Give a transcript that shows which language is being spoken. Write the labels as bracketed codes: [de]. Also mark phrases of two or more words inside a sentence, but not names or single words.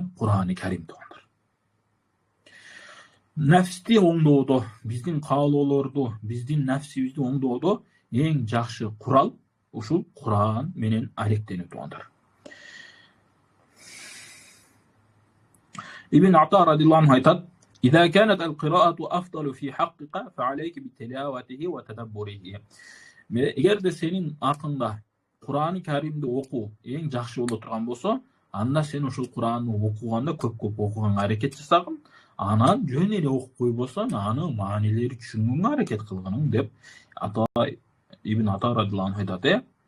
[ky] Кур'ан-ы Карим туугандар. Нәфсти оңдоодо, биздин каалоолорду, биздин нәфсибизди оңдоодо эң жакшы курал ушул Кур'ан менен алектенүү туугандар. [ar] Ибн Ата رضي الله عنه айтат: "إذا كانت القراءة أفضل في حقك فعليك بتلاوته وتدبره." [ky] Эгерде сенин акыңда Кур'ан-ы Каримди окуу эң жакшы боло турган болсо, анда сен ушул Кур'анды окуганда көп окуганга аракет жасагын, анан жөн эле окуп койбосоң, аны маанилери түшүнгөнгө аракет кылгының деп Ибн Ата [ar] رضي الله عنه [ky] айтат.